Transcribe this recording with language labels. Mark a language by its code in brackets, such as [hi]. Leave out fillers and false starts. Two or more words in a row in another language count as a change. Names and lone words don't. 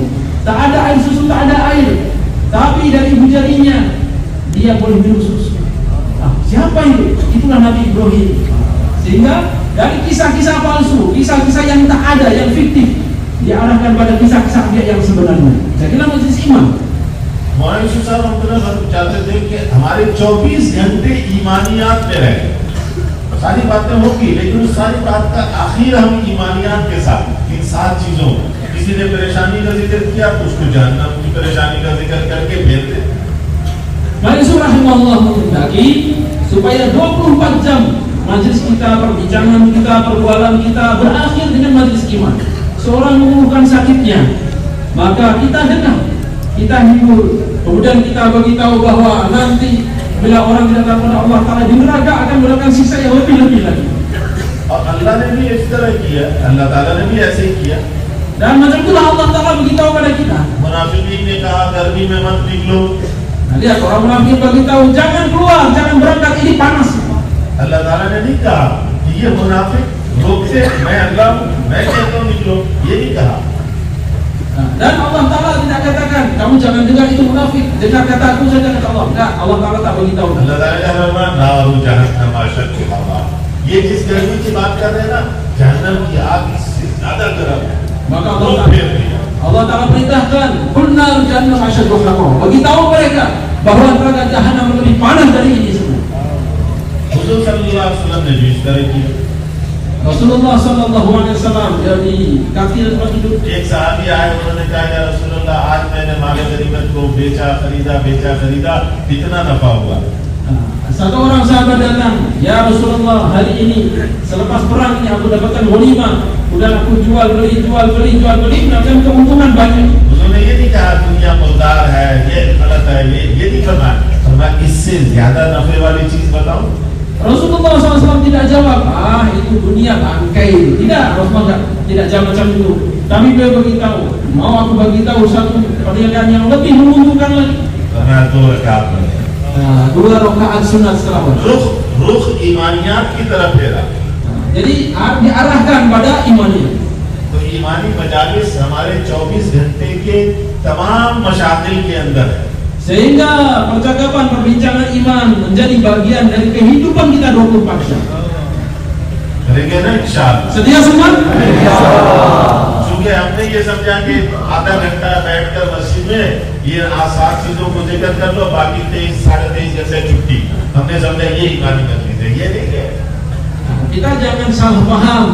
[id] Tak ada air susu, tak ada air, tapi dari ibu jarinya dia boleh minum susu. Siapa itu? Itulah Nabi Ibrahim. Sehingga dari kisah-kisah palsu, kisah-kisah yang tak ada, yang fiktif, diarahkan pada kisah-kisah dia yang sebenarnya. Saya kira majlis iman. [hi] मौलाना यूसुफ साहब हम चाहते थे कि हमारे 24 घंटे ईमानियात में रहे। सारी बातें होगी, लेकिन उस सारी बात का आखिर हम ईमानियात के साथ, इन 7 चीजों, किसी ने परेशानी का जिक्र किया तो उसको जहन्नम की परेशानी का जिक्र करके भेज दे। [id] Maksud rahimahullah menghendaki supaya 24 jam majlis kita, perbincangan kita, perbualan kita berakhir dengan majlis iman. Seorang mengeluhkan sakitnya, maka kita dengar, kita hibur, kemudian kita beritahu bahwa nanti bila orang tidak taat kepada Allah Taala di neraka akan mendapatkan siksa yang lebih-lebih lagi. [hi] और अल्लाह ने भी इस तरह किया, अल्लाह ताला ने भी ऐसे ही किया। [id] Dan macam itulah Allah Taala beritahu pada kita. [hi] मुनाफिकीन ने कहा गर्मी में मत निकलो। [id] Nah, lihat orang munafik beritahu jangan keluar, jangan berangkat, ini panas. [hi] अल्लाह ताला ने नहीं कहा कि ये मुनाफिक रोकते, मैं अल्लाह हूं, मैं कहता हूं निकलो, ये नहीं कहा। [id] Dan Allah Taala tidak katakan kamu jangan dengar itu munafik, dengar kata aku saja, kata Allah. Enggak, Allah Taala tak beritahu. [hi] अल्लाह ताला ने फरमाया [ar] نار جهنم أشد حرا. [hi] ये जिस गर्मी की बात कर रहे हैं ना, जहन्नम की आग इससे ज्यादा गर्म है। [id] Maka Allah Taala perintahkan [ar] قل نار جهنم أشد حرا. [id] Beritahu mereka bahwa neraka jahanam lebih panas dari ini semua. [hi] हुजूर [ar] صلى الله عليه وسلم [hi] ने भी इस तरह किया। [id] Rasulullah [ar] صلى الله عليه وسلم [id] dari kaki tempat tidur. [hi] एक सहाबी आए, उन्होंने कहा [ar] يا رسول الله [hi] आज मैंने माल गनीमत को बेचा खरीदा, कितना नफा हुआ? [id] Satu orang sahabat datang, [ar] يا رسول الله [id] hari ini selepas perang ini aku dapatkan ghanimah, udah aku jual beli, mendapatkan keuntungan banyak. [hi] उन्होंने ये नहीं कहा दुनिया मुर्दार है, ये गलत है, ये नहीं फरमाया, इससे ज्यादा नफे वाली चीज बताओ। [id] Rasulullah SAW tidak jawab, itu dunia bangkai. Tidak, Rasulullah tidak jawab macam itu. Tapi beliau beritahu, mau aku beritahu satu perniagaan yang lebih menguntungkan lagi. Karena itu rakaat. 2 rakaat sunat setelah wajib. [hi] रूह ईमानियात की तरफ फेरा। [id] Jadi diarahkan pada imaniyat. [hi] तो ईमानी मजालिस हमारे 24 घंटे के तमाम मशागिल के अंदर है। [id] Sehingga percakapan perbincangan iman menjadi bagian dari kehidupan kita 24 jam. [hi] करेंगे ना इंशाअल्लाह। [id] Sedia semua? [hi] क्योंकि हमने ये समझा कि आधा घंटा बैठकर मस्जिद में ये 7 चीजों को जिक्र कर लो, बाकी 23 साढ़े 23 घंटे छुट्टी। हमने समझा ये ईमानी मजलिस है, ये नहीं है। [id] Kita jangan salah paham.